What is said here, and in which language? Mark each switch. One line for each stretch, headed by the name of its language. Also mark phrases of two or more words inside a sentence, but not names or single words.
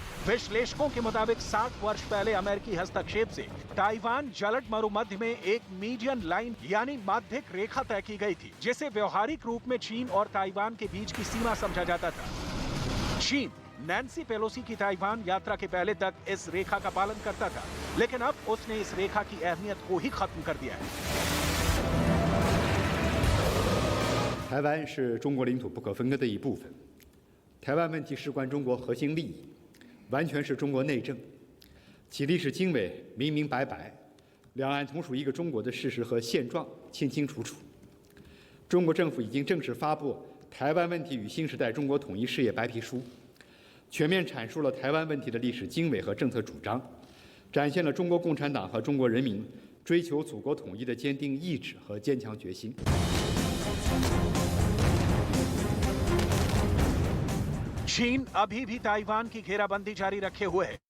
Hindi: विश्लेषकों के मुताबिक 60 वर्ष पहले अमेरिकी हस्तक्षेप से ताइवान जलद मरुमध्य में एक
English: median line
Hindi: यानी माध्यिक रेखा तय की गई थी, जिसे व्यवहारिक रूप में चीन और ताइवान के बीच की सीमा समझा जाता था। चीन नैन्सी पेलोसी की ताइवान यात्रा के पहले तक इस रेखा का पालन करता था, लेकिन अब उसने इस रेखा की अहमियत को ही खत्म कर दिया है।
Chinese: 台湾是中国领土不可分割的一部分，台湾问题事关中国核心利益，完全是中国内政，其历史经纬明明白白，两岸同属一个中国的事实和现状清清楚楚。中国政府已经正式发布《台湾问题与新时代中国统一事业白皮书》，全面阐述了台湾问题的历史经纬和政策主张，展现了中国共产党和中国人民追求祖国统一的坚定意志和坚强决心。
Hindi: चीन अभी भी ताइवान की घेराबंदी जारी रखे हुए है।